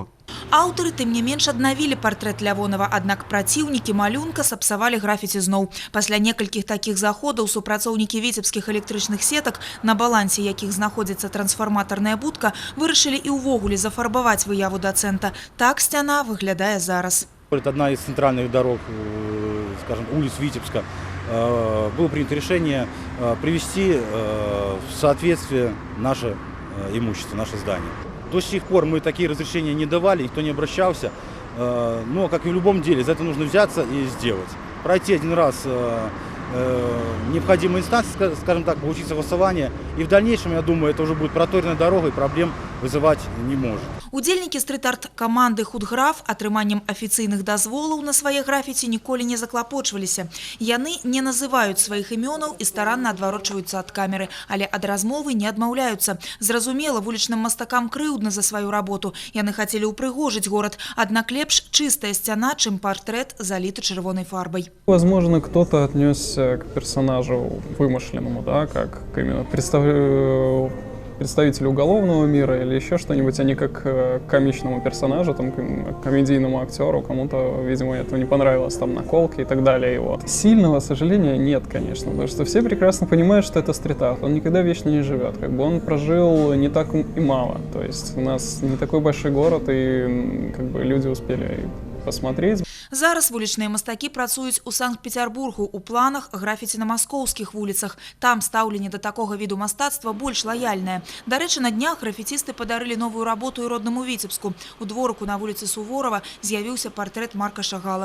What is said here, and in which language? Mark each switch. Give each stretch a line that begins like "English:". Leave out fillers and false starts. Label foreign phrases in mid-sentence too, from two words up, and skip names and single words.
Belarusian: Аўтары тым не менш аднавілі партрэт Лявонова, аднак праціўнікі малюнка сапсавалі графіці зноў. Пасля некалькіх такіх заходаў супрацоўнікі віцебскіх электрычных сетак, на балансе якіх знаходзіцца трансфарматарная будка, вырашылі і ўвогуле зафарбаваць выяву дацэнта. Так сцяна выглядае зараз.
Russian: Это одна из центральных дорог, скажем, улиц Витебска. Было принято решение привести в соответствие наше имущество, наше здание. До сих пор мы такие разрешения не давали, никто не обращался. Но, как и в любом деле, за это нужно взяться и сделать. Пройти один раз необходимые инстанции, скажем так, получить согласование. И в дальнейшем, я думаю, это уже будет проторенная дорога и проблем вызывать не может.
Belarusian: Удзельнікі стрыт-арт-каманды «Худграф» атрыманнем афіцыйных дазволаў на свае графіці ніколі не заклапочваліся. Яны не называюць сваіх імёнаў і старанна адварочваюцца ад камеры, але ад размовы не адмаўляюцца. Зразумела, вулічным мастакам крыўдна за сваю работу. Яны хацелі ўпрыгожыць горад, аднак лепш чыстая сцяна, чым партрэт, заліты чырвонай фарбай.
Russian: Возможно, кто-то отнесся к персонажу вымышленному, да, как именно представителю уголовного мира или еще что-нибудь, а не как к комичному персонажу, там, к комедийному актеру. Кому-то, видимо, это не понравилось, там, наколки и так далее его. Сильного сожаления нет, конечно, потому что все прекрасно понимают, что это стрит-арт. Он никогда вечно не живет. Как бы он прожил не так и мало. То есть у нас не такой большой город, и как бы люди успели посмотреть.
Belarusian: Зараз вулічныя мастакі працуюць у Санкт-Петербургу ў планах графіці на маскоўскіх вуліцах. Там стаўленне да такога віду мастацтва больш лаяльнае. Дарэчы, на днях графіцісты падарылі новую работу і роднаму Віцебску. У дворыку на вуліцы Суворова з'явіўся партрэт Марка Шагала.